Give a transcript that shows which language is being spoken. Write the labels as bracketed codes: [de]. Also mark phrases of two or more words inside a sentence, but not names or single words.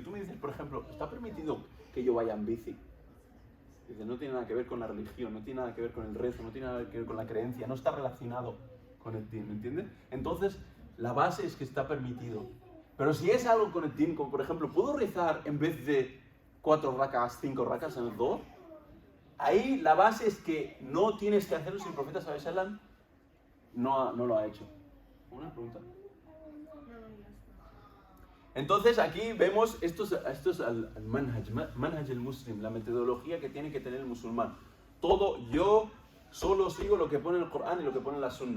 [es] Tú me dices, por ejemplo, ¿está permitido que yo vaya en bici? Dices, no tiene nada que ver con la religión, no tiene nada que ver con el rezo, no tiene nada que ver con la creencia, no está relacionado con el team, ¿me entiendes? Entonces, la base es que está permitido. Pero si es algo con el team, como por ejemplo, ¿puedo rezar en vez de 4 rakas, 5 rakas en el Dhuhr? Ahí la base es que no tienes que hacerlo si el profeta [ar] صلى الله عليه وسلم [es] no lo ha hecho. ¿Una pregunta? Entonces aquí vemos, esto es el [ar] منهج المسلم, [es] la metodología que tiene que tener el musulmán. Yo solo sigo lo que pone el Corán y lo que pone la Sunna.